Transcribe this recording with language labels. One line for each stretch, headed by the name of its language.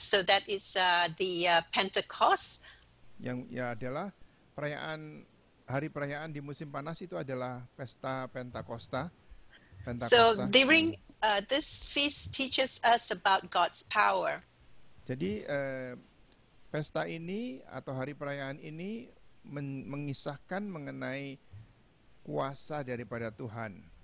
English: So that is the Pentecost.
Indonesian: Yang adalah hari perayaan di musim panas itu adalah pesta Pentakosta.
English: So during this feast teaches us about God's power.
Indonesian: Jadi pesta ini atau hari perayaan ini mengisahkan mengenai kuasa daripada Tuhan.